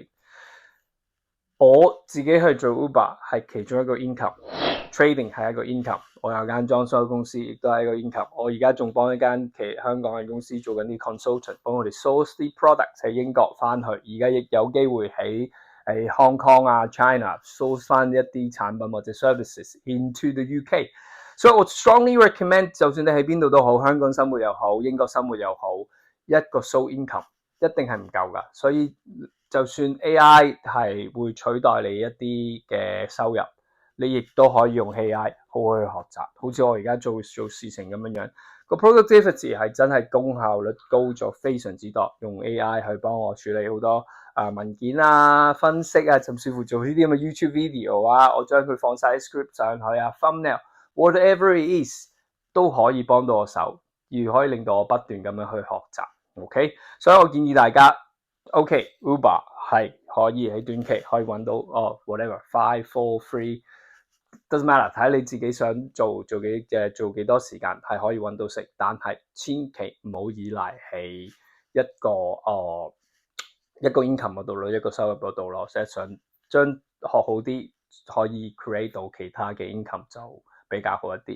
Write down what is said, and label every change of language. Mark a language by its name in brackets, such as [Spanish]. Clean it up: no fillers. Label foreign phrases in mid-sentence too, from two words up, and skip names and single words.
[Cantonese] 我自己去做 Uber 係其中一個 income，trading 係一個 income。我有間裝修公司，亦都係一個 income。我而家仲幫一間香港嘅公司做緊啲 consultant， 幫我哋 source 啲 product 喺英國翻去。而家亦有機會喺Hong Kong 啊、China source 翻一啲產品或者 [English] services into the UK。 [Cantonese] 所以我 [English] strongly recommend， [Cantonese] 就算你喺邊度都好，香港生活又好，英國生活又好，一個 [English] sole income [Cantonese] 一定係唔夠㗎。所以就算 AI 係會取代你一啲嘅收入，你亦都可以用 AI 好去學習。好似我而家做事情咁樣，個 productivity 係真係功效率高咗非常之多。用 AI 去幫我處理好多文件啊、分析啊，甚至乎做呢啲咁嘅 YouTube video 啊，我將佢放晒喺 script 上去啊、thumbnail。 [English] Whatever it is [Cantonese] 都可以幫到我手，而可以令到我不斷咁樣去學習。OK， 所以我建議大家 OK，Uber 係可以喺短期可以揾到 [English] whatever 5, 4, 3 doesn't matter， [Cantonese] 睇你自己想做幾多時間係可以揾到食，但係千祈唔好依賴喺一個 income 嗰度咯，一個收入嗰度咯，即係想將學好啲，可以 create 到其他嘅 income 就比較好一啲。